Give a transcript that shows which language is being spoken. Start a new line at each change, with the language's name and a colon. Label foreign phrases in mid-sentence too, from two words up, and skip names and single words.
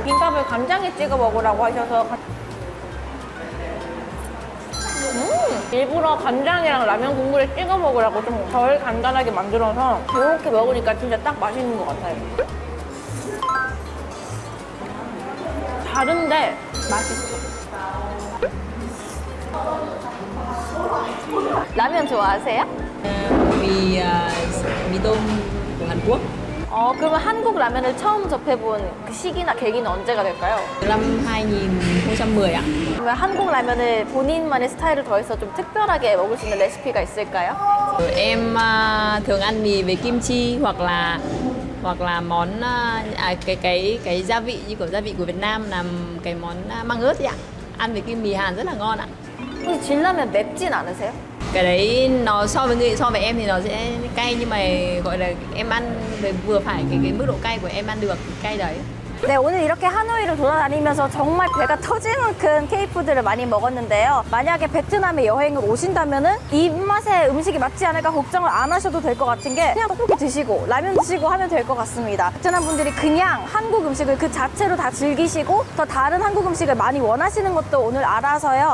Korean: 김밥을 간장에 찍어 먹으라고 하셔서 일부러 간장이랑 라면 국물에 찍어 먹으라고 좀 덜 간단하게 만들어서 이렇게 먹으니까 진짜 딱 맛있는 것 같아요. 다른데 맛있어. 라면 좋아하세요?
Vietnamese: mì tôm của Hàn Quốc.
Korean: 그러면 한국 라면을 처음 접해본 그 시기나 계기는 언제가 될까요?
Vietnamese: Năm 2010 ạ.
Korean: 그러면 한국 라면을 본인만의 스타일을 더해서 좀 특별하게 먹을 수 있는 레시피가 있을까요?
Vietnamese: Em thường ăn mì với kim chi hoặc là món cái gia vị như kiểu gia vị của Việt Nam làm cái món măng ớt ấy ạ. Ăn với kim mì Hàn rất là ngon ạ.
Korean: 혹시 진라면 맵진 않으세요?
Vietnamese: Cái đấy nó so với em thì nó sẽ cay nhưng mà gọi là em ăn vừa phải cái mức độ cay của em ăn được cay đấy.
Korean: 네, 오늘 이렇게 하노이를 돌아다니면서 정말 배가 터질 만큼 K푸드를 많이 먹었는데요. 만약에 베트남에 여행을 오신다면은 이 입맛에 음식이 맞지 않을까 걱정을 안 하셔도 될 것 같은 게 그냥 떡볶이 드시고 라면 드시고 하면 될 것 같습니다. 베트남 분들이 그냥 한국 음식을 그 자체로 다 즐기시고 더 다른 한국 음식을 많이 원하시는 것도 오늘 알아서요.